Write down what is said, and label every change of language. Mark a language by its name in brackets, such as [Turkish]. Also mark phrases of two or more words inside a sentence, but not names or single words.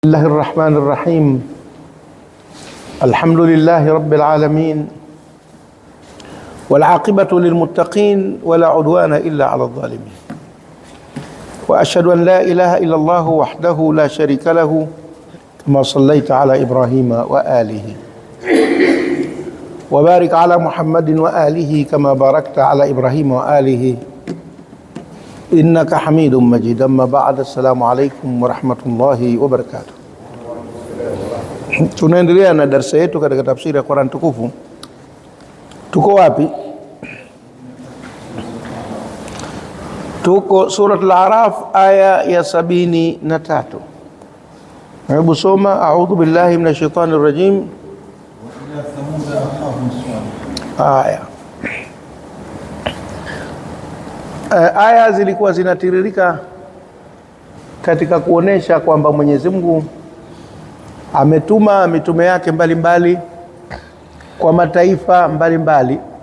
[Arabic] بسم الله الرحمن الرحيم. الحمد لله رب العالمين والعاقبة للمتقين ولا عدوان إلا على الظالمين، وأشهد أن لا إله إلا الله وحده لا شريك له كما صليت على إبراهيم وآله وبارك على محمد وآله كما باركت على إبراهيم وآله إنك حميد مجيد. أما بعد، السلام عليكم ورحمة الله وبركاته. [Swahili] Tunaendelea na darasa yetu katika tafsiri ya Qur'an tukufu. Tuko wapi? Tuko Surat Al-A'raf aya ya 73. Hebu soma, [Arabic] أعوذ بالله من الشيطان الرجيم. [Swahili] Aya zilikuwa zinatiririka katika kuonesha kwamba Mwenyezi Mungu ametuma mitume yake mbalimbali kwa mataifa mbalimbali.